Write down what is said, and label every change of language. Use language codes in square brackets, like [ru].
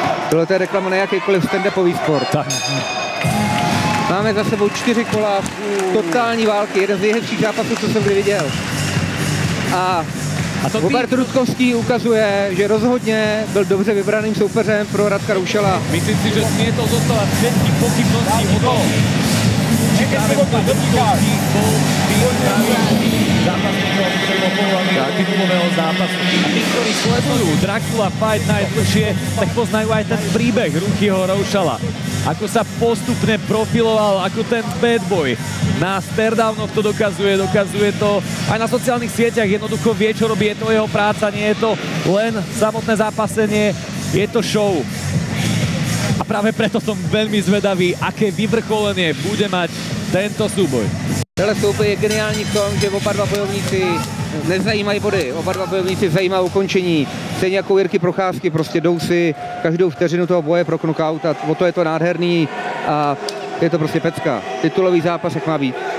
[cs] Tohle je reklama na jakýkoliv stand-upový sport. Tak. Máme za sebou 4 kola totální války, jeden z nejhezčích zápasů, co jsem kdy viděl. A Robert Rudkovský ukazuje, že rozhodně byl dobře vybraným soupeřem pro Radka Roušala. [sk] Myslím si, že smie to zostávať všetky pochybnosti o tom, či práve Robert Rudkovský bol zápasníkom prvopolovaného titulového zápasu. A tí, ktorí sledujú Dracula Fight Night dlhšie, tak poznajú aj ten príbeh Ruchyho Roušala. Ako sa postupne profiloval ako ten bad boy. Na stairdownoch to dokazuje to aj na sociálnych sieťach, jednoducho vie, čo robí, je to jeho práca, nie je to len samotné zápasenie, je to show. A práve preto som veľmi zvedavý, aké vyvrcholenie bude mať tento súboj. [cs] Tenhle souboj je geniální v tom, že oba dva bojovníci nezajímají body, oba dva bojovníci zajímá ukončení. Stejně jako Jirky Procházky, prostě jdou si každou vteřinu toho boje pro knockout a o to je to nádherný a je to prostě pecka. Titulový zápas, jak má být.